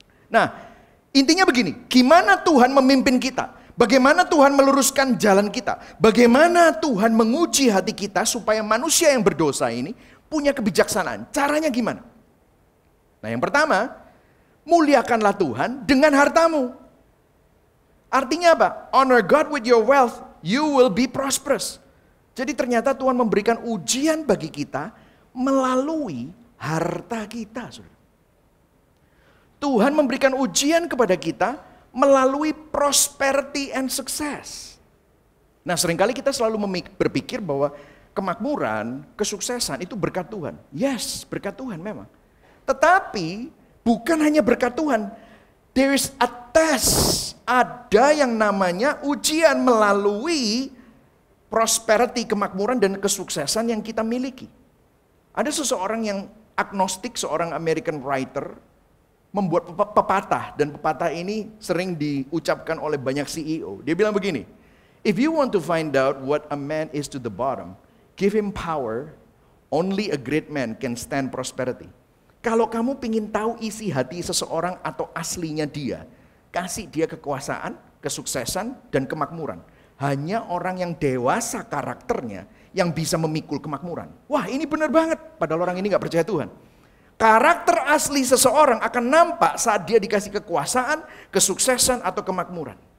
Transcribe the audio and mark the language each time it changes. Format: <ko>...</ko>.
<id>Nah, intinya begini, gimana Tuhan memimpin kita? Bagaimana Tuhan meluruskan jalan kita? Bagaimana Tuhan menguji hati kita supaya manusia yang berdosa ini punya kebijaksanaan? Caranya gimana? Nah, yang pertama, muliakanlah Tuhan dengan hartamu. Artinya apa?</id> <en>Honor God with your wealth, you will be prosperous.</en> <id>Jadi ternyata Tuhan memberikan ujian bagi kita melalui harta kita. Saudara. Tuhan memberikan ujian kepada kita melalui</id> <en>prosperity and success.</en> <id>Nah, seringkali kita selalu berpikir bahwa kemakmuran, kesuksesan itu berkat Tuhan. Yes, berkat Tuhan memang. Tetapi bukan hanya berkat Tuhan.</id> <en>There is a test.</en> <id>Ada yang namanya ujian melalui prosperity, kemakmuran dan kesuksesan yang kita miliki. Ada seseorang yang agnostik, seorang</id> <en>American writer,</en> <id>membuat pepatah, dan pepatah ini sering diucapkan oleh banyak CEO. Dia bilang begini,</id> <en>if you want to find out what a man is to the bottom, give him power, only a great man can stand prosperity.</en> <id>Kalau kamu ingin tahu isi hati seseorang atau aslinya dia, kasih dia kekuasaan, kesuksesan, dan kemakmuran. Hanya orang yang dewasa karakternya yang bisa memikul kemakmuran. Wah, ini benar banget, padahal orang ini gak percaya Tuhan. Karakter asli seseorang akan nampak saat dia dikasih kekuasaan, kesuksesan, atau kemakmuran.</id>